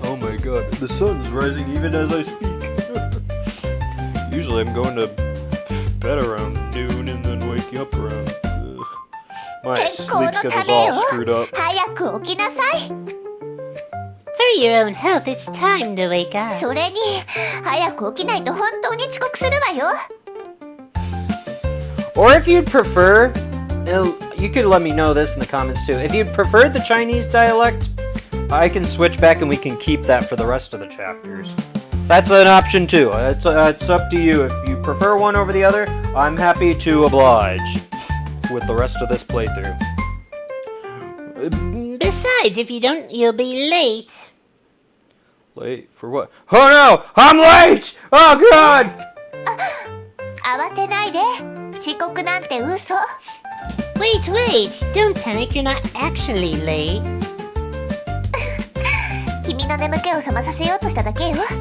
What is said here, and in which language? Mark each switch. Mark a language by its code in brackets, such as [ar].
[en] Oh my god, the sun's rising even as I speak. Usually I'm going to bed around noon and then waking up around... My sleep schedule's all screwed up. [ja] 早く起きなさい。 [en] For your own health, it's time to wake up. [ja] それに、早く起きないと本当に遅刻するわよ。 [en] Or if you'd prefer, you could let me know this in the comments too. If you'd prefer the Chinese dialect, I can switch back and we can keep that for the rest of the chapters. That's an option too. It's up to you. If you prefer one over the other, I'm happy to oblige with the rest of this playthrough. Besides, if you don't, you'll be late. Late for what? Oh no! I'm late! Oh god! [ja] 慌てないで。遅刻なんて嘘。 [en] Wait! Don't panic, you're not actually late. [ja] 君の眠気を覚まさせようとしただけよ。